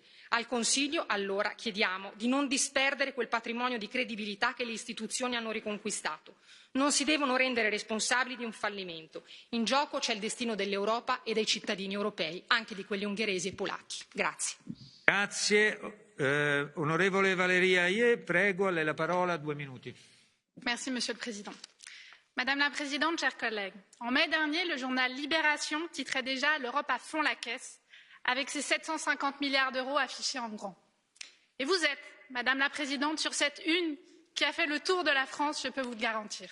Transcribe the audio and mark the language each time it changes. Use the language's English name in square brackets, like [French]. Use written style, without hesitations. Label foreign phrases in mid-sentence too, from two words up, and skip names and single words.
[Italian] Al Consiglio, allora, chiediamo di non disperdere quel patrimonio di credibilità che le istituzioni hanno riconquistato. Non si devono rendere responsabili di un fallimento. In gioco c'è il destino dell'Europa e dei cittadini europei, anche di quelli ungheresi e polacchi. Grazie. Grazie. Onorevole Valérie Hayet, prego, a lei la parola, 2 minuti. [French] Merci, Monsieur le Président. Madame la Présidente, chers collègues, en mai dernier, le journal Libération titrait déjà « L'Europe à fond la caisse » avec ses 750 milliards d'euros affichés en grand. Et vous êtes, Madame la Présidente, sur cette une qui a fait le tour de la France, je peux vous le garantir.